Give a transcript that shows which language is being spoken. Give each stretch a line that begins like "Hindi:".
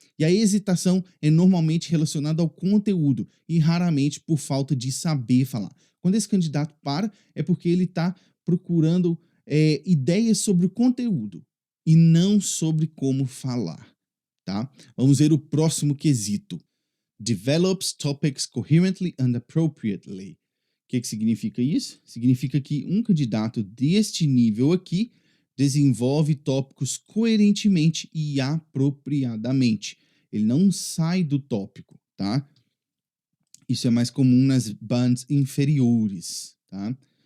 Portuguese: E a hesitação é normalmente relacionada ao conteúdo e raramente por falta de saber falar. Quando esse candidato para, é porque ele está procurando ideias sobre o conteúdo e não sobre como falar, tá? Vamos ver o próximo quesito.
English: Develops topics coherently and appropriately.
Portuguese: O que significa isso? Significa que um candidato deste nível aqui desenvolve tópicos coerentemente e apropriadamente. Ele não sai do tópico, tá? Isso é mais comum nas bands inferiores, tá?